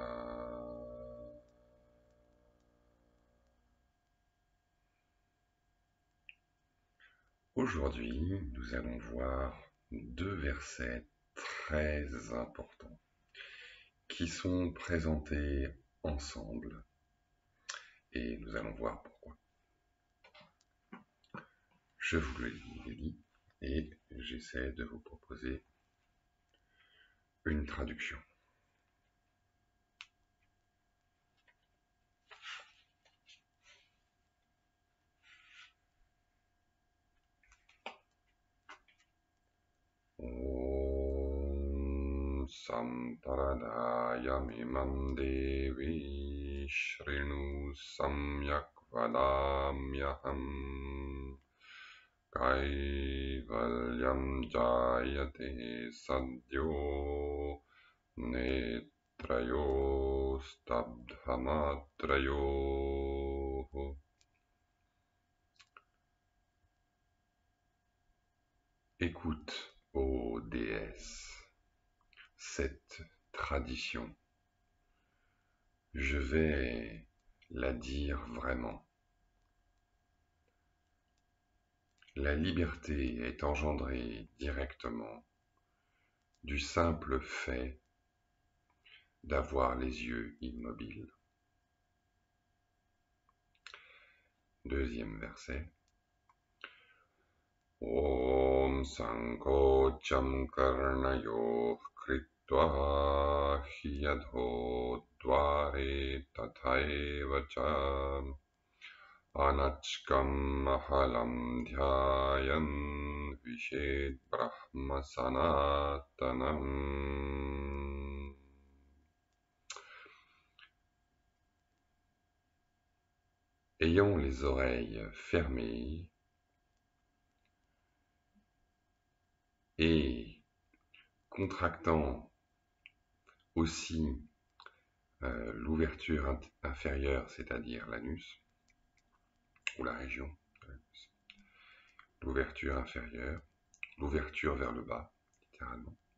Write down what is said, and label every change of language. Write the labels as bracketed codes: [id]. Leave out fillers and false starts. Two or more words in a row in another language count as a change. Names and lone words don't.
[fr] Aujourd'hui, nous allons voir deux versets très importants qui sont présentés ensemble et nous allons voir pourquoi. Je vous le lis et j'essaie de vous proposer une traduction. [sa] ॐ सम्परदायमिमम् देवि शृणु सम्यक् वदाम्यहम् कैवल्यम् जायते सद्यो नेत्रयो स्तब्धमात्रयो. [fr] Écoute, ô déesse, cette tradition. Je vais la dire vraiment. La liberté est engendrée directement du simple fait d'avoir les yeux immobiles. Deuxième verset. [sa] ॐ संकोचम् कर्णयोः कृत्वा हियधो द्वारे तथैव च अनच्कम् महलम् ध्यायन् विशेद् ब्रह्म सनातनम्. [fr] Ayant les oreilles fermées et contractant aussi l'ouverture inférieure, c'est-à-dire l'anus, ou la région de l'anus, l'ouverture inférieure, l'ouverture vers le bas, littéralement.